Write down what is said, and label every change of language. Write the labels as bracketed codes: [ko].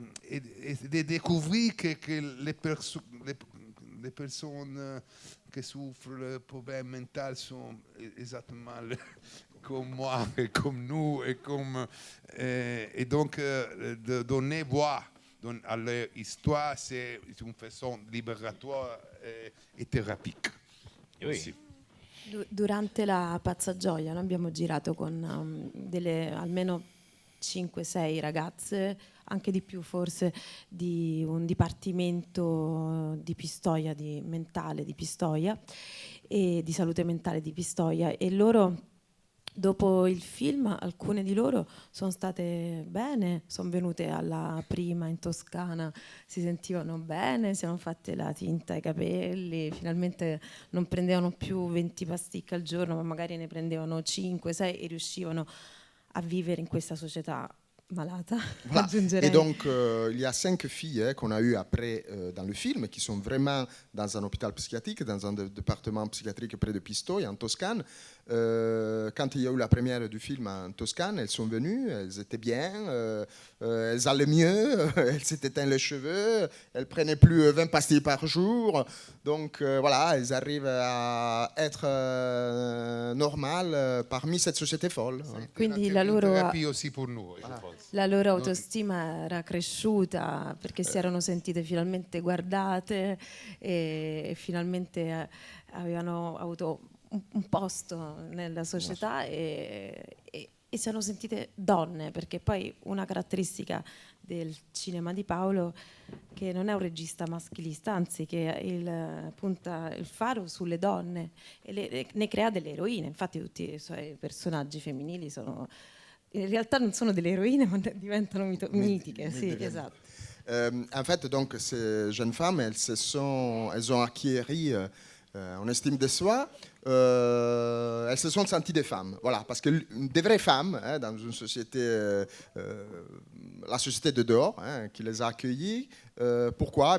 [fr] de découvrir que les personnes qui souffrent le problème mental sont exactement comme moi et comme nous, et donc de donner voix à leur histoire, c'est une façon libératoire et thérapeutique. Oui. [it] Durante La pazza gioia noi abbiamo girato con almeno 5-6 ragazze, anche di più forse, di un dipartimento di Pistoia, mentale di Pistoia e di salute mentale di Pistoia, e loro dopo il film, alcune di loro sono state bene, sono venute alla prima in Toscana, si sentivano bene, si hanno fatte la tinta ai capelli, finalmente non prendevano più 20 pasticche al giorno, ma magari ne prendevano 5-6 e riuscivano a vivere in questa società malata. [fr] Voilà. Et donc, il y a 5 filles qu'on a eues après dans le film, qui sont vraiment dans un hôpital psychiatrique, dans un département psychiatrique près de Pistoia, en Toscane. Quand il y a eu la première du film en Toscane, elles sont venues, elles étaient bien, elles allaient mieux, elles s'étaient teint les cheveux, elles prenaient plus 20 pastilles par jour. Donc voilà, elles arrivent à être normales parmi cette société folle. [it] Quindi la loro, aussi pour nous, la loro autostima era cresciuta perché si erano sentite finalmente guardate e finalmente avevano avuto un posto nella società e si erano sentite donne, perché poi una caratteristica del cinema di Paolo che non è un regista maschilista, anzi che punta il faro sulle donne e ne crea delle eroine. Infatti tutti i suoi personaggi femminili sono in realtà non sono delle eroine, ma diventano mitiche. Sì, esatto. [fr] En fait, donc, ces jeunes femmes, elles ont acquis en estime de soi, elles se sont senties des femmes. Voilà, parce que des vraies femmes, dans une société, la société de dehors, qui les a accueillies, pourquoi?